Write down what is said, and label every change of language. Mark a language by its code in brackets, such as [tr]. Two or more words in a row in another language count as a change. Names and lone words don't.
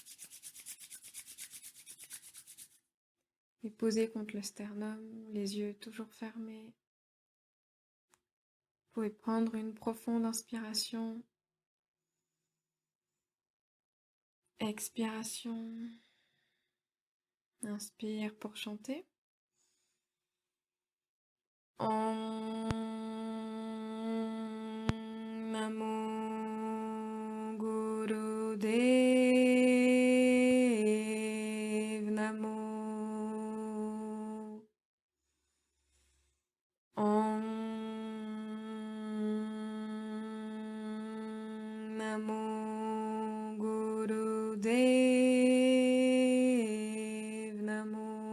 [fr] Et posez contre le sternum, les yeux toujours fermés. Vous pouvez prendre une profonde inspiration, expiration. Inspire pour chanter. [pa] ਓਂ ਨਮੋ ਗੁਰਦੇਵ ਨਮੋ. ਓਂ ਨਮੋ ਗੁਰਦੇਵ ਨਮੋ.